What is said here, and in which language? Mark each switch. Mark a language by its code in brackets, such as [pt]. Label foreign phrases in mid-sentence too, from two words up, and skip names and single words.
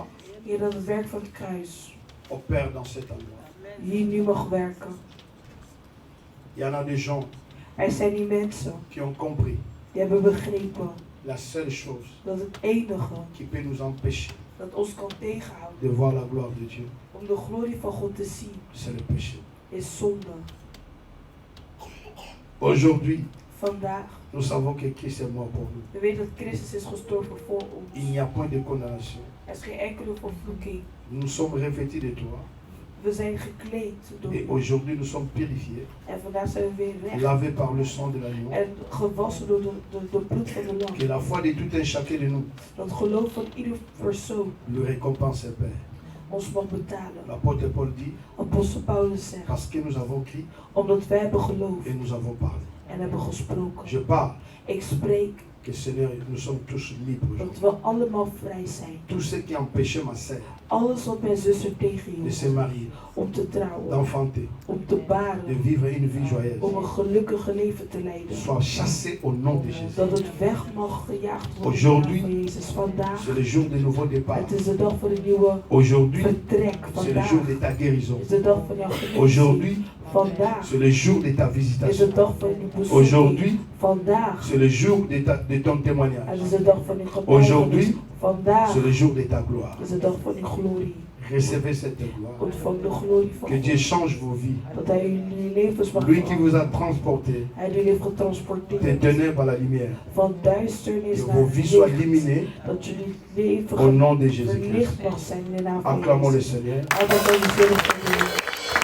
[nl] Heer, dat het werk van het kruis [fr] opère dans cet endroit. [nl] hier nu mag werken. [fr] Il y en a des gens [nl] zijn die mensen [fr] qui ont compris [nl] die hebben begrepen [fr] la seule chose [nl] dat het enige [fr] qui peut nous empêcher [nl] dat ons kan tegenhouden [fr] de voir la gloire de Dieu, [nl] om de glorie van God te zien, [fr] c'est le péché. [nl] is zonde. [fr] Aujourd'hui, [nl] Vandaag, [fr] nous savons que Christ est mort pour nous. [nl] we weten dat Christus is gestorven voor ons. [fr] Il n'y a point de condamnation. [nl] Er is geen enkele vervloeking. [fr] Nous sommes revêtus de toi. [nl] We zijn gekleed door [fr] Et [nl] u. [fr] aujourd'hui, nous sommes purifiés, [nl] En vandaag zijn we weer recht [fr] lavés par le sang de l'agneau. [nl] en gewassen door de bloed van de lam. [fr] Que la foi de tout un chacun de nous, [nl] Dat geloof van ieder persoon [fr] le récompense, Père. [nl] ons mag betalen. [fr] L'apôtre Paul dit, [nl] Apostel Paulus zegt, [fr] parce que nous avons crié [nl] omdat wij hebben geloofd [fr] et nous avons parlé. [nl] en hebben gesproken. [fr] Je parle [nl] Ik spreek [fr] que Seigneur, nous sommes tous libres [nl] dat [fr] aujourd'hui. [nl] we allemaal vrij zijn. [fr] Tout ce qui empêchait ma sœur [nl] Alles wat mijn zuster [fr] de [nl] tegenhield [fr] se marier, [nl] om te trouwen, [fr] d'enfanter, [nl] om te [fr] de [nl] baren, [fr] vivre une vie joyeuse, [nl] om een gelukkige leven te leiden. [fr] soit chassé au nom de Jésus. [nl] Dat het weg mag gejaagd worden [fr] Aujourd'hui, [nl] van Jezus. Vandaag, [fr] c'est le jour de nouveau départ. [nl] het is de dag van een nieuwe [fr] Aujourd'hui, [nl] vertrek. [fr] c'est le [nl] Vandaag [fr] jour de ta guérison. [nl] is de dag van jouw genezing. [fr] Aujourd'hui, [nl] Vandaag [fr] c'est le jour de ta [nl] is de [fr] visitation. [nl] dag van je bezoek. [fr] Aujourd'hui, [nl] Vandaag [fr] c'est le jour de ton témoignage. [nl] het is de dag van je getuigenis. [fr] Aujourd'hui, [nl] Vandaag [fr] c'est le jour de ta gloire. [nl] is de dag van je glorie. [fr] Recevez cette gloire. [nl] Ontvang de glorie van [fr] Que Dieu [nl] God. [fr] change vos vies. [nl] Dat hij jullie levens mag [fr] Lui qui [nl] veranderen. [fr] vous a transporté [nl] Hij jullie heeft [fr] des [nl] getransporteerd [fr] ténèbres à la lumière. [nl] van duisternis [fr] Que [nl] naar [fr] vos vies soient [nl] licht. [fr] illuminées [nl] Dat jullie leven [fr] au nom de Jésus-Christ. [nl] verlicht mag zijn in de naam van [fr] Acclamons le [nl] Jezus. [fr] Seigneur. [nl] Altijd bij jezelf.